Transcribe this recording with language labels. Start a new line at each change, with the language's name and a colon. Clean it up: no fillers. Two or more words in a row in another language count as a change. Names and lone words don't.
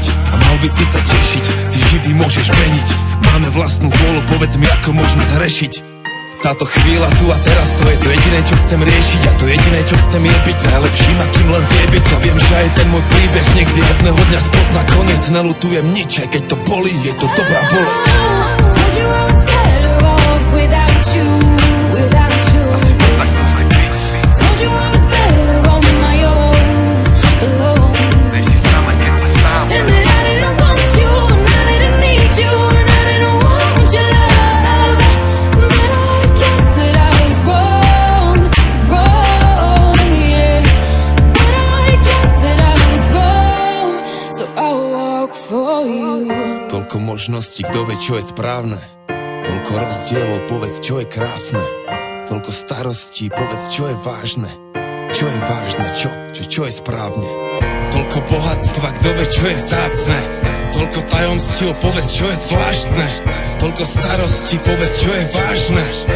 Slovak: A mal by si sa tešiť, si živý môžeš meniť. Máme vlastnú vôľu, povedz mi ako môžeme zrešiť. Táto chvíľa tu a teraz, to je to jediné, čo chcem riešiť. A to jediné, čo chcem je byť najlepším, akým len vie byť. A viem, že aj ten môj príbeh niekde jedného dňa spozna koniec. Nelutujem nič, aj keď to bolí, je to dobrá bolesť.
English: Told you I was better off without you.
Slovak: Asi to tak musí byť.
English: Told you I was better on my own, alone.
Slovak: Nech si sám, aj keď si sám.
English: And that I didn't want you, and I didn't need you, and I didn't want your love. But I guess that I was wrong, yeah. But I guess that I was wrong, so I'll walk for you.
Slovak: Toľko možností, kto vie, čo je správne. Toľko rozdielov, povedz, čo je krásne. Toľko starostí, povedz, čo je vážne. Čo je vážne, čo je správne. Toľko bohatstva, kto vie, čo je vzácne. Toľko tajomstiev, povedz, čo je zvláštne. Toľko starostí, povedz, čo je vážne.